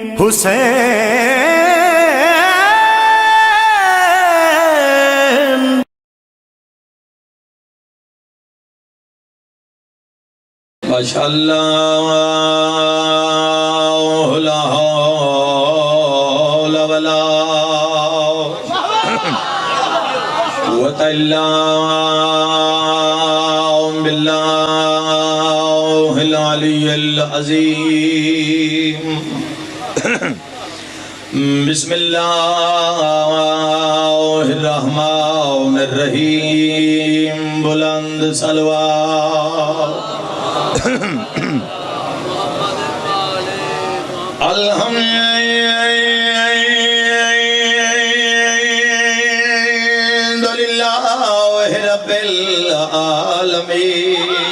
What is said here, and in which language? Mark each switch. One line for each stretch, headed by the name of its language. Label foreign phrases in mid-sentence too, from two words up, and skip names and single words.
Arabic: حسین ماشاءاللہ لا حول ولا قوة الا باللہ العلی العظیم بسم اللہ الرحمن الرحیم
Urdu: بلند صلوات
Arabic: الحمدللہ رب العالمین